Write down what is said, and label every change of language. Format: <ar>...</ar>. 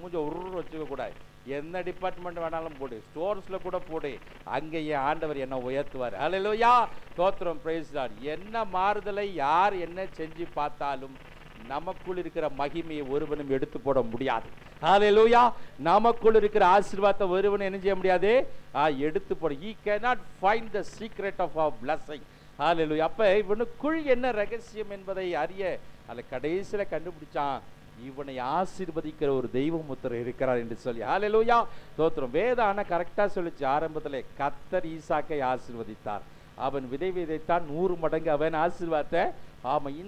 <ta>மூஞ்ச உருன்னு வச்சுக்கக்கூடாது. என்ன டிபார்ட்மெண்ட் வேணாலும் போடு, ஸ்டோர்ஸில் கூட போடு, அங்கே என் ஆண்டவர் என்ன உயர்த்துவார். அல்லேலூயா. தோத்திரம் பிரைஸ் தான். என்ன மாறுதலை யார் என்ன செஞ்சு பார்த்தாலும் நமக்குள் இருக்கிற மகிமையை ஒருவனும் எடுத்து போட முடியாது. அல்லேலூயா. நமக்குள் இருக்கிற ஆசீர்வாதத்தை ஒருவனும் என்ன செய்ய முடியாது? எடுத்து போட.</ta> <en>he cannot find the secret of our blessing.</en> <ta>அல்லேலூயா. அப்போ இவனுக்குள் என்ன ரகசியம் என்பதை அறிய அதில் கடைசியில் கண்டுபிடிச்சான். இவனை ஆசீர்வதிக்கிற ஒரு தெய்வம் ஒருத்தர் இருக்கிறார் என்று சொல்லி. ஹல்லேலூயா. தோத்திரம். வேதம் ஆனால் கரெக்டாக சொல்லிச்சு ஆரம்பத்தில். கர்த்தர் ஈசாக்கை ஆசீர்வதித்தார். அவன் விதை விதைத்தான், 100 மடங்கு அவன் ஆசீர்வாதத்தை. ஆமாம்.</ta>